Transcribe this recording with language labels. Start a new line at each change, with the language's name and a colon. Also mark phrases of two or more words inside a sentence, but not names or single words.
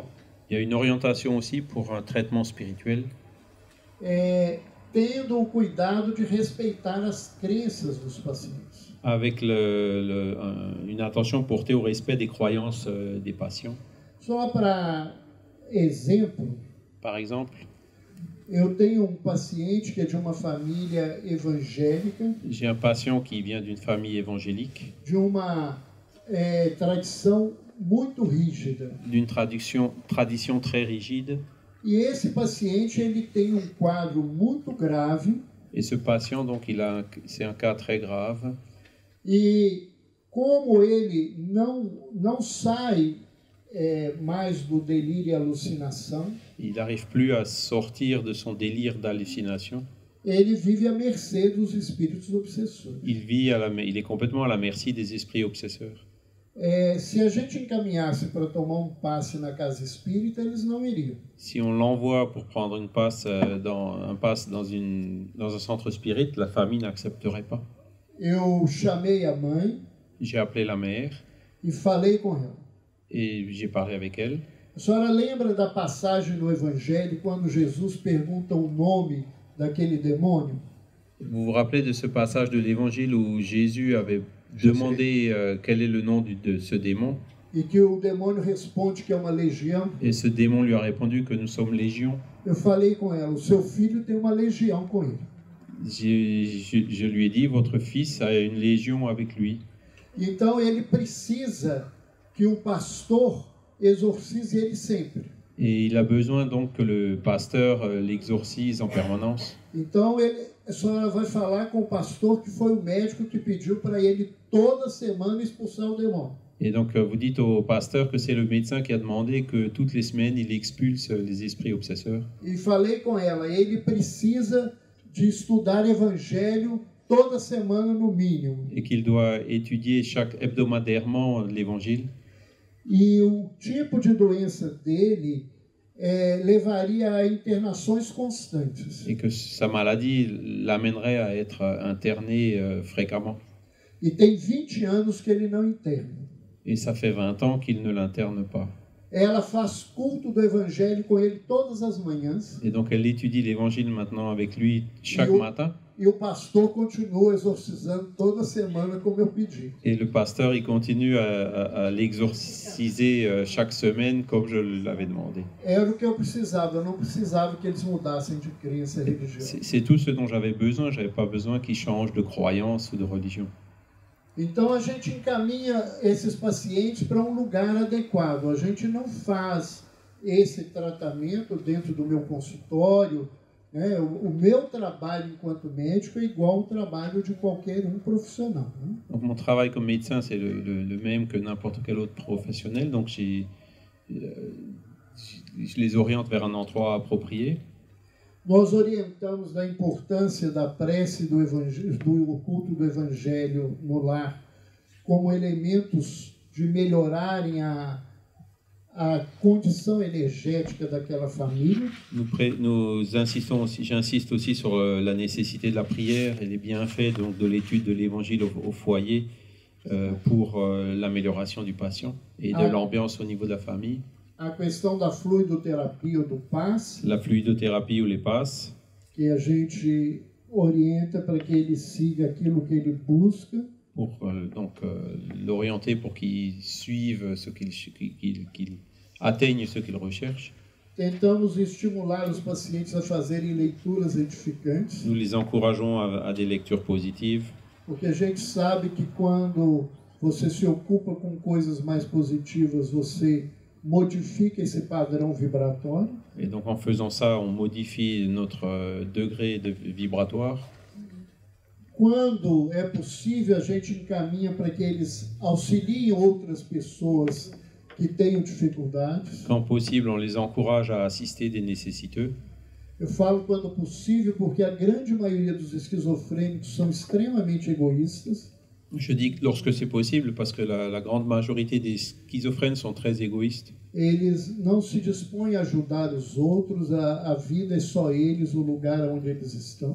French: Il y a une orientation aussi pour un traitement spirituel,
Portuguese: tendo o cuidado de respeitar as crenças dos pacientes.
French: avec une attention portée au respect des croyances des patients.
Portuguese: Só para exemplo,
French: Par exemple,
Portuguese: eu tenho paciente que é de uma família evangélica,
French: j'ai un patient qui vient d'une famille évangélique,
Portuguese: de uma tradição muito rígida.
French: d'une tradition très rigide,
Portuguese: E esse paciente ele tem quadro muito grave
French: et ce patient, donc, c'est un cas très grave.
Portuguese: e como ele não sai mais do delírio e alucinação,
French: Il n'arrive plus à sortir de son délire d'hallucination.
Portuguese: ele vive à mercê dos espíritos obsessores.
French: Il est complètement à la merci des esprits obsesseurs.
Portuguese: Se a gente encaminhasse para tomar passe na casa espírita, eles não iriam.
French: Si on l'envoie pour prendre une passe dans un centre spirit, la famille n'accepterait pas.
Portuguese: Eu chamei a mãe
French: J'ai appelé la mère
Portuguese: e falei com ela.
French: et j'ai parlé avec elle.
Portuguese: A senhora lembra da passagem no Evangelho quando Jesus pergunta o nome daquele demônio?
French: Vous vous rappelez de ce passage de l'Évangile où Jésus avait demandé quel est le nom de ce démon,
Portuguese: E que o demônio responde que é uma legião?
French: et ce démon lui a répondu que nous sommes légion.
Portuguese: Eu falei com ela, o seu filho tem uma legião com ele.
French: Je lui ai dit, votre fils a une légion avec lui.
Portuguese: Então ele precisa que um pastor exorcise ele sempre.
French: Et il a besoin donc que le pasteur l'exorcise en permanence.
Portuguese: Então a senhora vai falar com o pastor que foi o médico que pediu para ele toda semana expulsar o demônio.
French: Et donc vous dites au pasteur que c'est le médecin qui a demandé que toutes les semaines il expulse les esprits obsesseurs.
Portuguese: E falei com ela, ele precisa de estudar evangelho toda semana no mínimo.
French: Et qu'il doit étudier hebdomadairement l'évangile.
Portuguese: E o tipo de doença dele levaria a internações constantes.
French: Et que sa maladie l'amènerait à être interné fréquemment.
Portuguese: E tem 20 anos que ele não interna.
French: Et ça fait 20 ans qu'il ne l'interne pas.
Portuguese: Ela faz culto do evangelho com ele todas as manhãs.
French: Et donc elle étudie l'évangile maintenant avec lui chaque matin.
Portuguese: E o pastor continua exorcizando toda semana como eu pedi.
French: Et le pasteur, il continue à l'exorciser chaque semaine comme je l'avais demandé.
Portuguese: Era o que eu precisava, eu não precisava que eles mudassem de crença religiosa.
French: C'est tout ce dont j'avais besoin, je n'avais pas besoin qu'ils changent de croyance ou de religion.
Portuguese: Então a gente encaminha esses pacientes para um lugar adequado. A gente não faz esse tratamento dentro do meu consultório. O meu trabalho enquanto médico é igual ao trabalho de qualquer profissional.
French: Donc mon travail comme médecin, c'est le même que n'importe quel autre professionnel. Donc je les oriente vers un endroit approprié.
Portuguese: Nós orientamos da importância da prece do culto do evangelho no lar como elementos de melhorarem a condição énergétique daquela família.
French: Nous insistons aussi, j'insiste aussi sur la nécessité de la prière et les bienfaits donc, de l'étude de l'évangile au foyer pour l'amélioration du patient et de l'ambiance au niveau de la famille.
Portuguese: A questão da fluidoterapia ou do passe.
French: La fluidothérapie ou les passes.
Portuguese: Que a gente orienta para que ele siga aquilo que ele busca.
French: Pour l'orienter pour qu'il suive qu'il atteigne ce qu'il recherche.
Portuguese: Tentamos estimular os pacientes a fazerem leituras edificantes.
French: Nous les encourageons à des lectures positives.
Portuguese: Porque a gente sabe que quando você se ocupa com coisas mais positivas, você modifica esse padrão vibratório.
French: Et donc en faisant ça, on modifie notre degré de vibratoire.
Portuguese: quando é possível, a gente encaminha para que eles auxiliem outras pessoas que tenham dificuldades.
French: Quand possible, on les encourage à assister des nécessiteux.
Portuguese: Eu falo quando possível porque a grande maioria dos esquizofrênicos são extremamente egoístas.
French: Je dis que lorsque c'est possible, parce que la grande majorité des schizophrènes sont très égoïstes.
Portuguese: Eles não se dispõem a ajudar os outros, a vida é só eles, o lugar onde eles estão.